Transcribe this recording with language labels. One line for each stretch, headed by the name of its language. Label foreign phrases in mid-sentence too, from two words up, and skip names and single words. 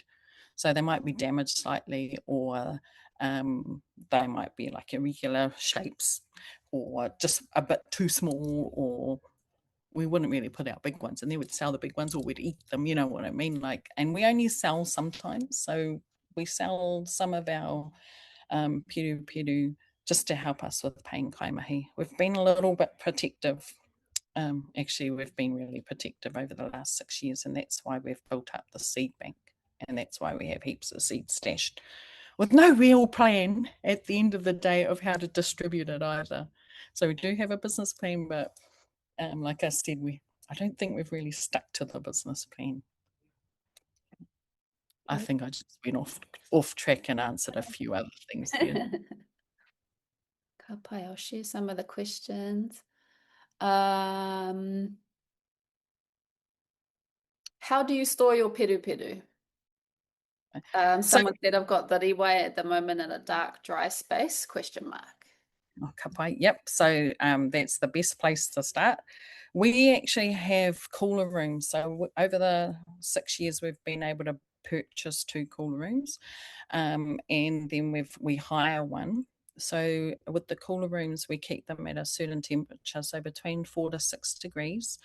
English: So they might be damaged slightly, or they might be like irregular shapes, or just a bit too small, or we wouldn't really put out big ones, and then we'd sell the big ones, or we'd eat them, you know what I mean? Like, and we only sell sometimes, so we sell some of our peru just to help us with paying
Māori: kai mahi.
English: We've been a little bit protective. Actually, we've been really protective over the last 6 years, and that's why we've built up the seed bank, and that's why we have heaps of seeds stashed with no real plan at the end of the day of how to distribute it either. So we do have a business plan, but like I said, I don't think we've really stuck to the business plan. I think I just went off track and answered a few other things there.
Māori: Ka pai,
English: I'll share some of the questions. How do you store your peruperu? Someone said I've got the riwai at the moment in a dark, dry space, question mark.
Māori: Oh, ka pai.
English: Yep. So that's the best place to start. We actually have cooler rooms. So over the 6 years, we've been able to purchase 2 cooler rooms, and then we hire one. So with the cooler rooms, we keep them at a certain temperature, so between 4 to 6 degrees.